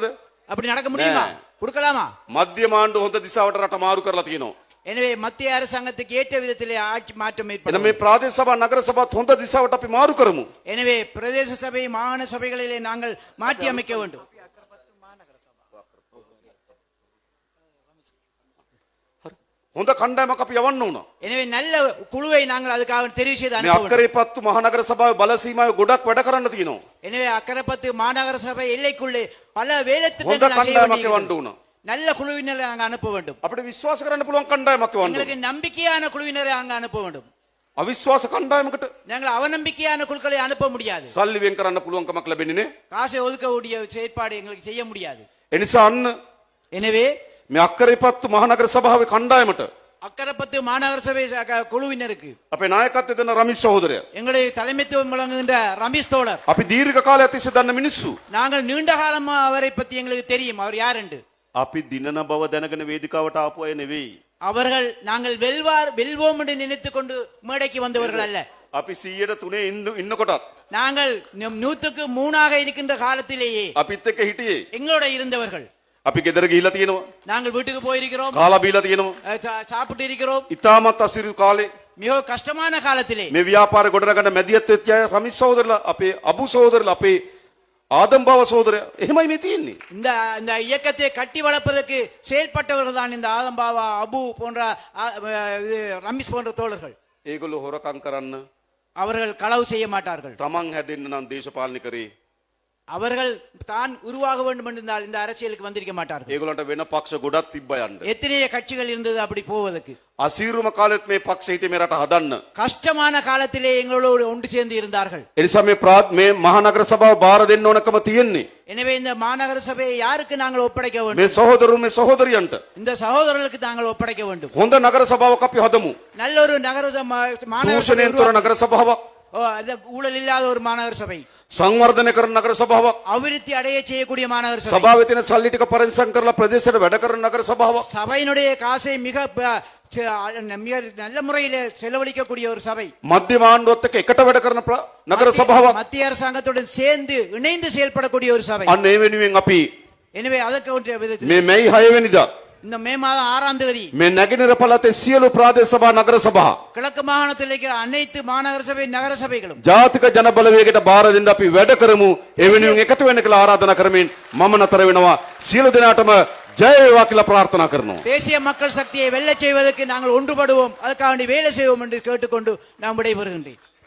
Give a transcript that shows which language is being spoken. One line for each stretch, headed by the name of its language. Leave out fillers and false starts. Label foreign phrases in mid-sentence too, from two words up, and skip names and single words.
Tamil: அப்படி நடக்க முடியுமா? கொடுக்கலாமா?
Sinhala: මධ්‍යම ආණ්ඩුව හොඳ දිශාවට රට මාරු කරලා තියෙනවා.
Tamil: எனவே மத்திய அரசாங்கத்துக்கு ஏற்ற விதத்திலே ஆட்சி மாற்றம்
Sinhala: එන
Tamil: ஏற்படும்.
Sinhala: මේ ප්‍රාදේශ සභා නගර සභාත් හොඳ දිශාවට අපි මාරු කරමු.
Tamil: எனவே பிரதேச சபை மாகாண சபைகளிலே நாங்கள் மாற்றி அமைக்க வேண்டும்.
Sinhala: හොඳ කණ්ඩායමක් අපි යවන්න ඕන.
Tamil: எனவே நல்ல குழுவை நாங்கள் அதுக்காக தெரிவு செய்து
Sinhala: මේ
Tamil: அனுப்ப வேண்டும்.
Sinhala: අක්කරේපත්තු මහනගර සභාවේ බල සීමාවේ ගොඩක් වැඩ කරන්න තියෙනවා.
Tamil: எனவே அக்கரைப்பத்து மாநகர சபை எல்லைக்குள்ளே பல வேலை
Sinhala: හොඳ
Tamil: திட்டங்கள் செய்ய
Sinhala: කණ්ඩායමක්
Tamil: வேண்டியிருக்கிறது.
Sinhala: යවන්න ඕන.
Tamil: நல்ல குழுவினரை அங்க அனுப்ப வேண்டும்.
Sinhala: අපිට විශ්වාස කරන්න පුළුවන් කණ්ඩායමක් යවන්න ඕන.
Tamil: எங்களுக்கு நம்பிக்கையான குழுவினரை அங்க அனுப்ப வேண்டும்.
Sinhala: අවිශ්වාස කණ්ඩායමකට
Tamil: நாங்கள் அவநம்பிக்கையான குழுக்களை அனுப்ப முடியாது.
Sinhala: සල්ලි වෙන් කරන්න පුළුවන්කමක් ලැබෙන්නේ නේ.
Tamil: காசை ஒதுக்கக்கூடிய செயற்பாடு எங்களுக்கு செய்ய முடியாது.
Sinhala: ඒ නිසා අන්න
Tamil: எனவே
Sinhala: මේ අක්කරේපත්තු මහනගර සභාවේ කණ්ඩායමට
Tamil: அக்கரைப்பத்து மாநகர சபை குழுவினருக்கு
Sinhala: අපේ නායකත්වය දෙන රමිස් සහෝදරයා,
Tamil: எங்களை தலைமைத்துவம் வழங்குகின்ற ரமேஷ் தோழர்,
Sinhala: අපි දීර්ඝ කාලයක් තිස්සේ දන්න මිනිස්සු,
Tamil: நாங்கள் நீண்ட காலமா அவரை பத்தி எங்களுக்கு தெரியும். அவர் யார் என்று.
Sinhala: අපි දිනන බව දැනගෙන වේදිකාවට ආපු අය නෙවෙයි.
Tamil: அவர்கள் நாங்கள் வெல்வோம் என்று நினைத்துக் கொண்டு மேடைக்கு வந்தவர்கள் அல்ல.
Sinhala: අපි 103 ඉන්නකොටත්
Tamil: நாங்கள் 103 இருக்கின்ற காலத்திலேயே
Sinhala: අපිත් එක්ක හිටියේ.
Tamil: எங்களோட இருந்தவர்கள்.
Sinhala: අපි ගෙදර ගිහිල්ලා තියෙනවා,
Tamil: நாங்கள் வீட்டுக்கு போயிருக்கிறோம்,
Sinhala: කාලා බීලා තියෙනවා.
Tamil: சாப்பிட்டு இருக்கிறோம்.
Sinhala: ඉතාමත් අසිරු කාලේ
Tamil: மிக கஷ்டமான காலத்திலே
Sinhala: මේ ව්‍යාපාර ගොඩනගන්න මැදිහත් වෙච්ච අය රමිස් සහෝදරලා, අපේ අබු සහෝදරලා, අපේ ආදම්බව සහෝදරයා, එහෙමයි මේ තියෙන්නේ.
Tamil: இந்த இந்த இயக்கத்தை கட்டி வளர்ப்பதற்கு செயல்பட்டவர்கள் தான் இந்த ஆதம்பாவா, அபு போன்ற ரமேஷ் போன்ற தோழர்கள்.
Sinhala: ඒගොල්ලෝ හොරකම් කරන්න
Tamil: அவர்கள் களவு செய்ய மாட்டார்கள்.
Sinhala: තමන් හැදෙන්න නම් දේශපාලනය කරේ.
Tamil: அவர்கள் தான் உருவாக வேண்டும் என்றால் இந்த அரசியலுக்கு வந்திருக்க மாட்டார்கள்.
Sinhala: ඒගොල්ලන්ට වෙන පක්ෂ ගොඩක් තිබ්බ යන්න.
Tamil: எத்தனைய கட்சிகள் இருந்தது அப்படி போவதற்கு.
Sinhala: අසීරුම කාලෙත් මේ පක්ෂ හිටියේ මේ රට හදන්න.
Tamil: கஷ்டமான காலத்திலே எங்களோடு ஒன்று சேர்ந்து இருந்தார்கள்.
Sinhala: ඒ නිසා මේ මහනගර සභාව බාර දෙන්න ඕනකම තියෙන්නේ
Tamil: எனவே இந்த மாநகர சபையை யாருக்கு நாங்கள் ஒப்படைக்க வேண்டும்?
Sinhala: මේ සහෝදරුන් මේ සහෝදරියන්ට.
Tamil: இந்த சகோதரர்களுக்கு நாங்கள் ஒப்படைக்க வேண்டும்.
Sinhala: හොඳ නගර සභාවක් අපි හදමු.
Tamil: நல்ல ஒரு நகர மாநகர
Sinhala: දූෂණයෙන් තොර නගර සභාවක්,
Tamil: ஊழல் இல்லாத ஒரு மாநகர சபை,
Sinhala: සංවර්ධනය කරන නගර සභාවක්,
Tamil: அபிவிருத்தி அடைய செய்யக்கூடிய மாநகர சபை,
Sinhala: සභාවේ තියෙන සල්ලි ටික පරිස්සම් කරලා ප්‍රදේශයට වැඩ කරන නගර සභාවක්,
Tamil: சபையினுடைய காசை மிக நல்ல முறையில் செலவழிக்கக்கூடிய ஒரு சபை,
Sinhala: මධ්‍යම ආණ්ඩුවත් එක්ක එකට වැඩ කරන නගර සභාවක්.
Tamil: மத்திய அரசாங்கத்துடன் சேர்ந்து இணைந்து செயல்படக்கூடிய ஒரு சபை.
Sinhala: අන්න ඒ වෙනුවෙන් අපි
Tamil: எனவே அதற்கு ஒன்றிய விதத்தில்
Sinhala: මේ මැයි 6 වෙනිදා
Tamil: இந்த மே மாதம் 6ஆம் தேதி
Sinhala: මේ නැගෙනහිර පළාතේ සියලු ප්‍රාදේශ සභා නගර සභා
Tamil: கிழக்கு மாகாணத்தில் இருக்கிற அனைத்து மாநகர சபை நகர சபைகளும்
Sinhala: ජාතික ජන බලවේගයට බාර දෙන්න අපි වැඩ කරමු. ඒ වෙනුවෙන් එකතු වෙන්න කියලා ආරාධනා කරමින් මම නතර වෙනවා. සියලු දෙනාටම ජය වේවා කියලා ප්‍රාර්ථනා කරනවා.
Tamil: தேசிய மக்கள் சக்தியை வெல்லச் செய்வதற்கு நாங்கள் ஒன்றுபடுவோம், அதற்காக வேலை செய்வோம் என்று கேட்டுக்கொண்டு நான் விடைபெறுகின்றேன்.